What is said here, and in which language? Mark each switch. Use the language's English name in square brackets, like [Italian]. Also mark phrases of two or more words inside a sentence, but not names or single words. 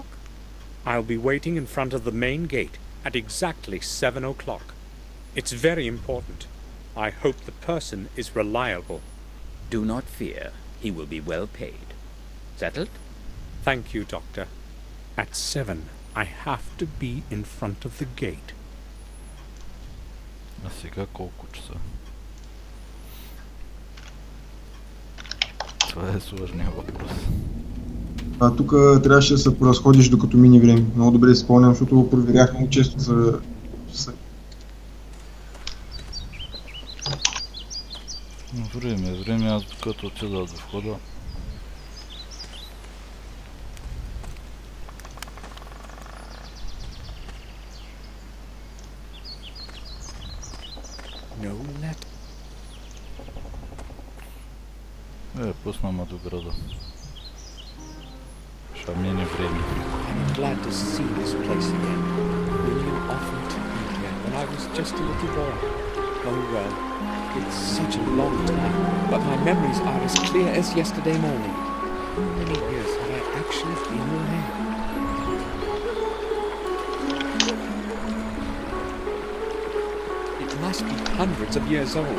[English] I'll be waiting in front of the main gate at exactly 7 o'clock. It's very important. I hope the person is reliable. Do not fear. He will be well paid. Settled? Thank you, Doctor. At 7, I have to be in front of the gate. [Bulgarian] А сега колко часа? Това е сложният въпрос. Тук трябваше да се поразходиш докато мине време. Много добре си спомням, защото го проверях много често за часа. Време, аз докато отида до входа. No let. Пусна ме до града. Ще мине време. [English] I'm glad to see this place again. William often took me here when I was just a little boy. Oh well, it's such a long time, but my memories are as clear as yesterday morning. How many years have I actually been away? It must be hundreds of years old.